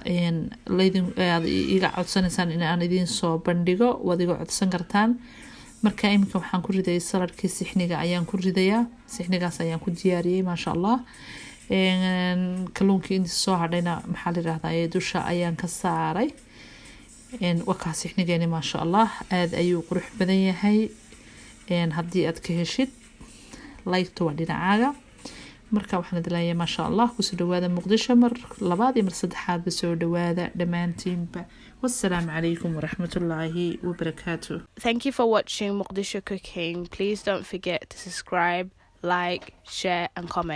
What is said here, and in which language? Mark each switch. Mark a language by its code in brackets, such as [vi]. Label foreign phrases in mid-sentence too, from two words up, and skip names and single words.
[so] leedin iga codsanaysaan in aan idin soo bandhigo wadiga codsan kartaan marka iminka waxaan ku ridayay saladkii sixniga ayaan ku ridayaa sixnigaas ayaan ku diyaariyey [ar] ما شاء الله [so] kalluunkii intii soo hadhayna maxaa la yiraahdaa dusha ayaan ka saaray wakaa sixnigeeni [ar] ما شاء الله [so] aad ayuu qurux badan yahay haddii aad ka heshid like-to waa dhinacaaga marka waxaan idin [ar] ما شاء الله [so] kusoo dhawaada muqdisho mar labaad iyo mar saddexaadba soo dhawaada dhammaantiinba [ar] والسلام عليكم ورحمة الله وبركاته. [en] Thank you for watching Mogadishu Cooking. Please don't forget to subscribe, like, share and comment.